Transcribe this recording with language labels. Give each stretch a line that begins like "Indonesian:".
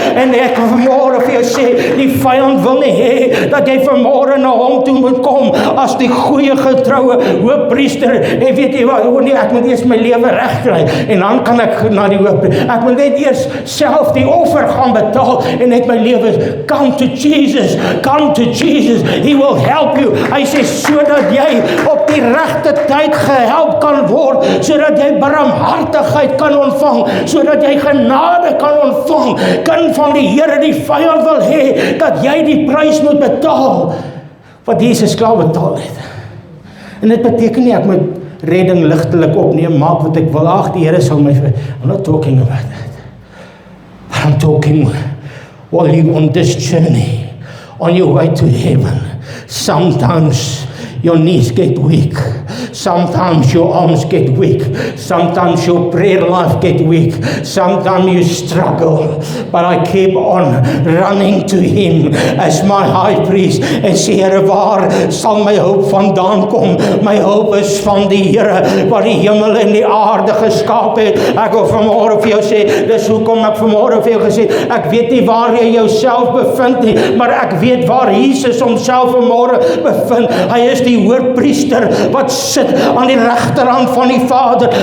Afrikaans: En ek wil vanmôre vir jou sê, die vyand wil nie hê dat jy vanmôre na hom toe moet kom as die goeie getroue hoëpriester. En weet jy wat, nee, ek moet eers my lewe regkry en dan kan ek na die hoëpriester. Ek moet net eers self die offer gaan betaal en net my lewe.
English: Come to Jesus, come to Jesus. He will help you.
Afrikaans: Hy sê sodat jy op die regte tyd gehelp kan word, sodat jy barmhartigheid kan ontvang, sodat jy genade kan ontvang. Kind van die Here, die vyand wil hê dat jy die prys moet betaal wat Jesus klaar betaal het. En dit beteken nie ek moet redding ligtelik opneem, maak wat ek wil. Ag, die Here sal my...
English: I'm not talking about that. But I'm talking while you're on this journey, on your way to heaven. Sometimes your knees get weak. Sometimes your arms get weak. Sometimes your prayer life get weak. Sometimes you struggle. But I keep on running to him as my high priest
Afrikaans: en sê, Here, waar sal my hulp vandaan kom? My hulp is van die Here wat die hemel en die aarde geskaap het. Ek wil vanmôre vir jou sê, dis hoekom ek vanmôre vir jou gesê, ek weet nie waar jy jouself bevind nie, maar ek weet waar Jesus homself vanmôre bevind. Hy is die hoërpriester wat sit aan die regterhand van die Vader.